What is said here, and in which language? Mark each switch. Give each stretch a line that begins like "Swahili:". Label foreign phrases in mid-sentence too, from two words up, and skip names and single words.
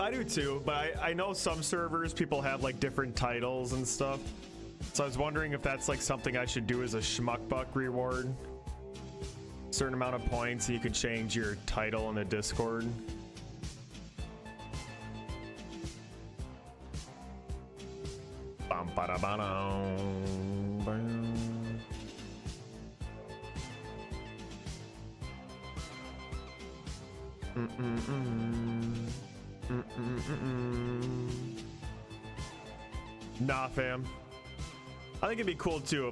English: I do too, but I know some servers, people have like different titles and stuff. So I was wondering if that's like something I should do as a schmuckbuck reward. Certain amount of points and you can change your title in the Discord. Bum, ba, da, ba, dum, bum. Nah, fam. I think it'd be cool too.